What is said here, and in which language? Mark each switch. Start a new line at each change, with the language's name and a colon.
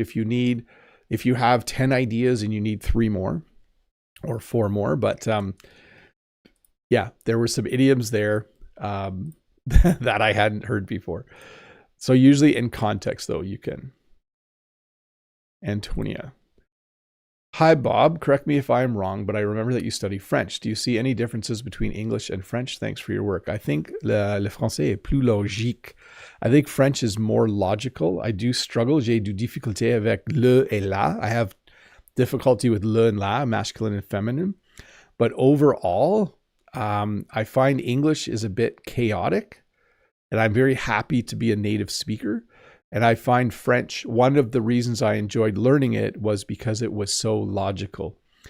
English: If you have 10 ideas and you need 3 more or 4 more, but yeah, there were some idioms there that I hadn't heard before. So usually in context though, you can. Antonia. Hi, Bob. Correct me if I'm wrong, but I remember that you study French. Do you see any differences between English and French? Thanks for your work. I think
French: le français est plus logique.
English: I think French is more logical. I do struggle.
French: J'ai du difficulté avec le et la.
English: I have difficulty with le and la, masculine and feminine. But overall, I find English is a bit chaotic, and I'm very happy to be a native speaker. And I find French, one of the reasons I enjoyed learning it was because it was so logical.